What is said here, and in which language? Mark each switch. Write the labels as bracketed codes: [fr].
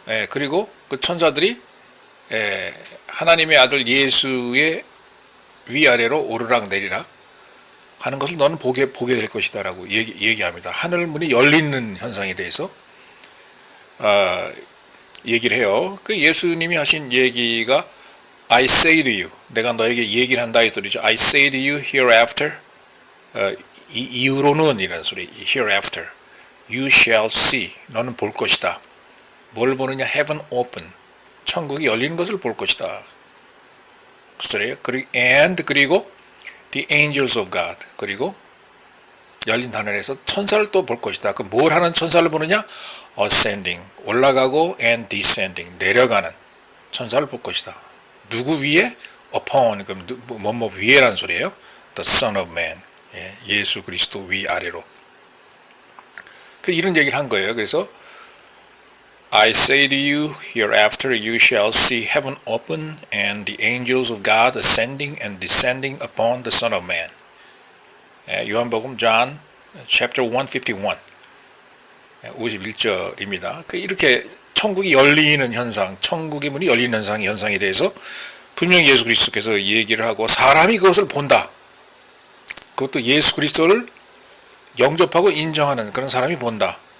[ko] 그리고 그 천사들이 하나님의 아들 예수의 위아래로 오르락 내리락 하는 것을 너는 보게 될 것이다 라고 얘기합니다. 하늘 문이 열리는 현상에 대해서 얘기를 해요. 그 예수님이 하신 얘기가 [en] I say to you, [ko] 내가 너에게 얘기를 한다 이 소리죠. [en] I say to you hereafter, [ko] 이후로는 이라는 소리. [en] hereafter, you shall see, [ko] 너는 볼 것이다. 뭘 보느냐? [en] heaven open, [ko] 천국이 열리는 것을 볼 것이다. 그 소리예요. 그리고 [en] the angels of God, [ko] 그리고 열린 하늘에서 천사를 또 볼 것이다. 그 뭘 하는 천사를 보느냐? ascending, 올라가고 [en] and descending, [ko] 내려가는 천사를 볼 것이다. 누구 위에? upon, 그럼 뭐뭐 위에라는 소리예요. [en] the son of man, [ko] 예수 그리스도 위아래로. 이런 얘기를 한 거예요. [en] 그래서 I say to you, hereafter you shall see heaven open and the angels of God ascending and descending upon the Son of Man. [ko] 요한복음 [en] John chapter 151, [ko] 51절입니다. 이렇게 천국이 열리는 현상, 천국의 문이 열리는 현상에 대해서 분명히 예수 그리스도께서 얘기를 하고 사람이 그것을 본다. 그것도 예수 그리스도를 영접하고 인정하는 그런 사람이 본다.